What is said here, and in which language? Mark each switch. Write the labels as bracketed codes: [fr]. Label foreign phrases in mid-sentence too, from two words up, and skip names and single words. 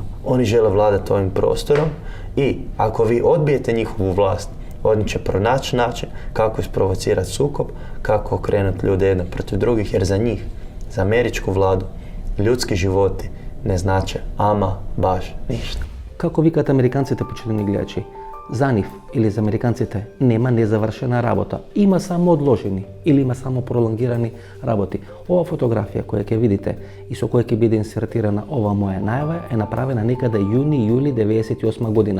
[sr] Oni žele vladati ovim prostorom i ako vi odbijete njihovu vlast, oni će pronaći način kako isprovocirati sukob, kako okrenuti ljude jedne protiv drugih, jer za njih, za američku vladu, ljudski životi ne znače ama baš ništa. [mk] Како викат американците, почитани гледачи, за нив или за американците нема незавршена работа. Има само одложени или има само пролонгирани работи. Ова фотографија која ќе видите и со која ќе биде инсертирана ова моја најава е направена некаде јуни-јули 98 година.